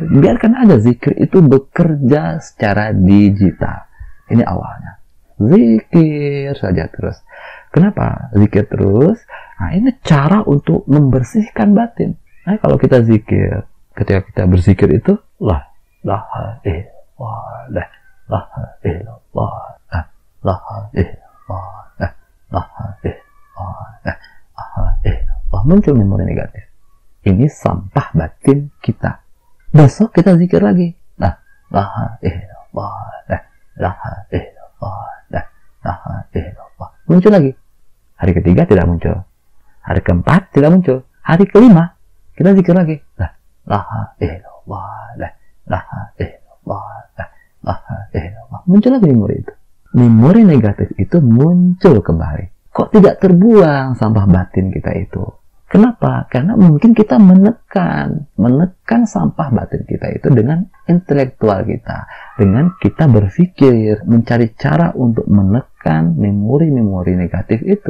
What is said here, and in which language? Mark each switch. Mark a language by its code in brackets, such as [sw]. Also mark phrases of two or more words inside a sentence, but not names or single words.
[id] Biarkan aja zikir itu bekerja secara digital. Ini awalnya. Zikir saja terus. Kenapa zikir terus? Nah ini cara untuk membersihkan batin. Nah kalau kita zikir, ketika kita berzikir itu, [ar] لا إله إلا الله، لا إله إلا الله، لا [id] muncul memori negatif. Ini sampah batin kita. Besok kita zikir lagi. [ar] لا إله إلا الله، لا إله إلا الله، لا إله إلا الله. [id] Muncul lagi. Hari ketiga tidak muncul. Hari keempat tidak muncul. Hari kelima kita zikir lagi. [ar] لا إله إلا الله، لا إله إلا الله، لا إله إلا الله. [id] Muncul lagi memori itu. Memori negatif itu muncul kembali. Kok tidak terbuang sampah batin kita itu? Kenapa? Karena mungkin kita menekan sampah batin kita itu dengan intelektual kita. Dengan kita berpikir, mencari cara untuk menekan memori-memori negatif itu.